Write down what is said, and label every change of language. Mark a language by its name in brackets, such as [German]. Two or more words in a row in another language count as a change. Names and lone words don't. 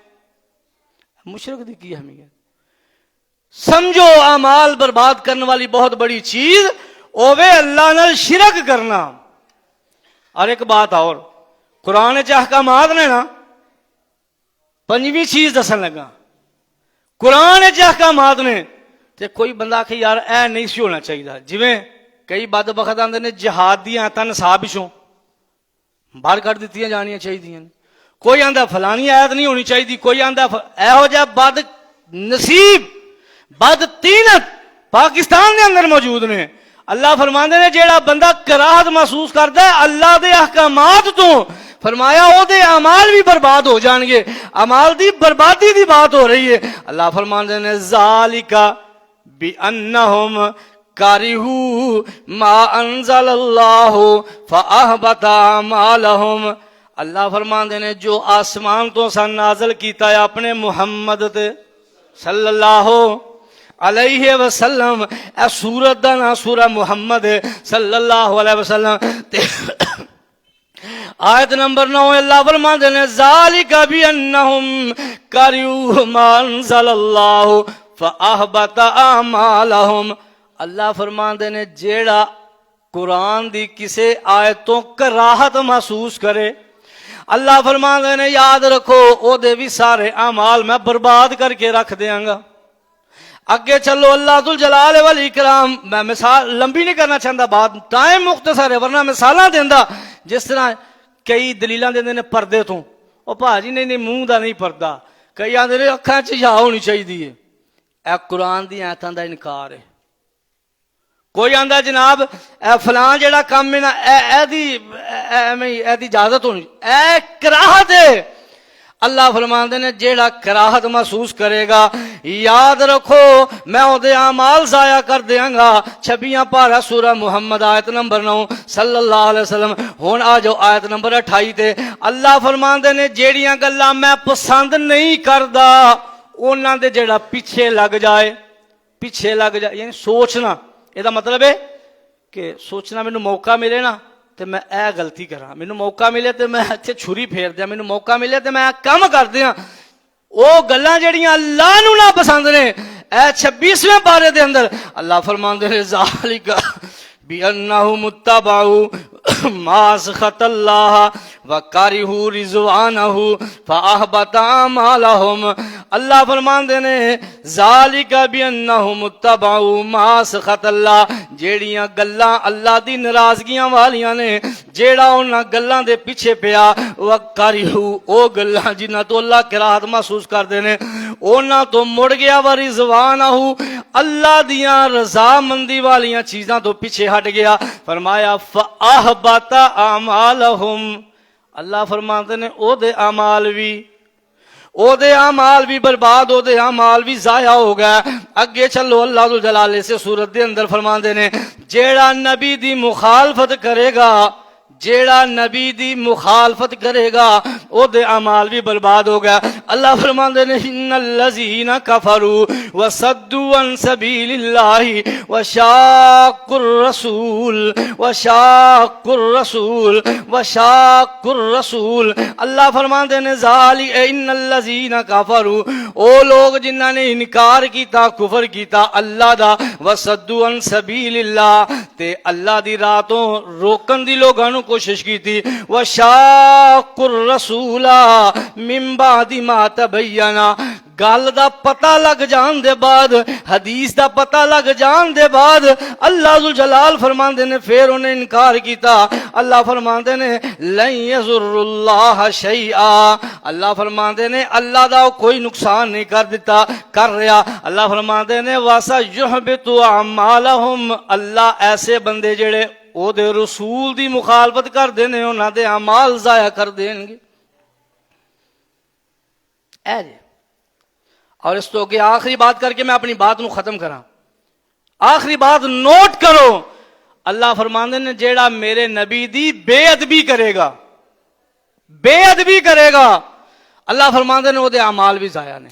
[Punjabi] مشرک دی کی اہمیت سمجھو، اعمال برباد کرنے والی بہت بڑی چیز اوے اللہ نال شرک کرنا. اور ایک بات اور، قرآن چ احکامات نے نا، پنجویں چیز دسن لگا، قرآن چ احکامات نے تے کوئی بندہ آکھے یار اے نہیں سی ہونا چاہیے، جویں کئی بد بخت آندے نے جہاد دیاں آیتاں نصاب وچوں باہر کر دتیاں جانیاں چاہیے، کوئی آندا فلانی آیت نہیں ہونی چاہیے، کوئی آندا ایہو جہا بد نصیب بد تینت پاکستان دے اندر موجود نے۔ اللہ فرماندے نے جیڑا بندہ کراہت محسوس کردا ہے اللہ دے احکامات تو، فرمایا او دے اعمال بھی برباد ہو جان گے، اعمال دی بربادی دی بات ہو رہی ہے۔ اللہ فرماندے نے [Arabic] ذالک بِأَنَّهُمْ کَرِهُوا مَا أَنزَلَ اللَّهُ فَأَحْبَطَ أَعْمَالَهُمْ۔ [Punjabi] اللہ فرماندے نے جو آسمان تو سن نازل کیتا ہے اپنے محمد تے [Arabic] صلی اللہ علیہ وسلم، [Punjabi] اے سورت دا نا سورہ محمد ہے [Arabic] صلی اللہ علیہ وسلم [Punjabi] تے آیت نمبر 9 اللہ فرماندے نے [Arabic] ذالک بِأَنَّهُمْ کَرِهُوا مَا أَنزَلَ اللَّهُ فَأَحْبَطَ أَعْمَالَهُمْ۔ [Punjabi] اللہ فرماندے نے جیڑا قرآن دی کسے آیتوں کراہت محسوس کرے، اللہ فرماندے نے یاد رکھو او دے بھی سارے اعمال میں برباد کر کے رکھ دیاں گا۔ اگے چلو اللہ ذوالجلال والاکرام، میں مثال لمبی نہیں کرنا چاہتا، بات ٹائم مختصر ہے ورنہ مثالاں دیندا، جس طرح کئی دلیلاں دیندے نے پردے تو، او بھاجی نہیں منہ دا نہیں پردہ، کئی آندے نے اکھاں چ جا ہونی چاہیے، اے قرآن دی آیتاں دا انکار ہے۔ کوئی آندا جناب اے فلاں جڑا کام ہے نا اے دی اجازت ہونی، اے کراہت ہے۔ اللہ فرماندے نے جیڑا کراہت محسوس کرے گا یاد رکھو میں او دے اعمال ضائع کر دیاں گا۔ 26 پارہ سورہ محمد آیت نمبر 9 [Arabic] صلی اللہ علیہ وسلم۔ [Punjabi] ہن آ جاؤ آیت نمبر 28 تے، اللہ فرماندے نے جیڑیاں گلاں میں پسند نہیں کردا انہاں دے جیڑا پیچھے لگ جائے، پیچھے لگ جائے یعنی سوچنا، یہ مطلب ہے کہ سوچنا مینوں موقع ملے نا تو میں اے غلطی کراں، مینوں موقع ملے تو میں اتنے چھری پھیر دیاں، مینوں موقع ملے تو میں کم کر دیاں۔ او گلاں جڑیاں اللہ نو نہ پسند نے، اے 26ویں پارے دے اندر اللہ فرماندے نے [Arabic] ذالک بِأَنَّهُمُ اتَّبَعُوا مَا سَخَطَ اللَّهَ وَكَرِهُوا رِضْوَانَهُ فَأَحْبَطَ أَعْمَالَهُمْ۔ [Punjabi] اللہ فرماندے نے [Arabic] ذالک بِأَنَّهُمُ اتَّبَعُوا مَا سَخَطَ اللَّهَ، [Punjabi] جیڑیاں گلاں اللہ دی ناراضگیاں والیاں نے، جیڑا انہاں گلاں دے پیچھے پیا، وَكَرِهُوا او گلاں جنہاں تو اللہ کراہت محسوس کردے نے انہاں تو مڑ گیا، وَرِضْوَانَهُ اللہ دیاں رضامندی والیاں چیزاں تو پیچھے ہٹ گیا۔ [Arabic] فرمایا فَأَحْبَطَ أَعْمَالَهُمْ، [Punjabi] اللہ فرماندے نے او دے اعمال بھی برباد، او دے اعمال بھی ضائع ہو گئے۔ اگے چلو اللہ ذوالجلال سے سورت دے اندر فرماندے نے جیڑا نبی دی مخالفت کرے گا، جیڑا نبی دی مخالفت کرے گا او دے اعمال بھی برباد ہو گیا۔ اللہ فرماندے نے [Arabic] ان الذین کفروا وصدوا عن سبیل اللہ وشاقوا الرسول، [Punjabi] اللہ فرماندے نے [Arabic] ذالک ان الذین [Punjabi] کفروا او لوگ جنہاں نے انکار کیتا، کفر کیتا اللہ دا، [Arabic] وصدوا عن سبیل اللہ [Punjabi] تے اللہ دی راہ تو روکن دی لوگاں نو کوشش کی تھی، [Arabic] وَشَاقُّ الرَّسُولَ مِن بَعْدِ مَا تَبَيَّنَ [Punjabi] گل دا پتہ لگ جان دے بعد، حدیث دا پتہ لگ جان دے بعد اللہ ذوالجلال فرماندے نے پھر انہیں انکار کیتا۔ اللہ فرماندے نے [Arabic] لَن يَضُرُّ اللَّهَ شَيْئًا، [Punjabi] اللہ فرماندے نے اللہ دا کوئی نقصان نہیں کر دیتا کر رہا۔ اللہ فرماندے نے [Arabic] وَسَيُحْبِطُ أَعْمَالَهُمْ، [Punjabi] اللہ ایسے بندے جڑے او دے رسول دی مخالفت کر دینے انہاں دے اعمال ضائع کر دیں گے۔ اے جی اور اس تو کہ آخری بات کر کے میں اپنی بات نو ختم کراں، آخری بات نوٹ کرو، اللہ فرماندے نے جیڑا میرے نبی دی بے ادبی کرے گا، بے ادبی کرے گا، اللہ فرماندے نے وہ دے اعمال بھی ضائع نے۔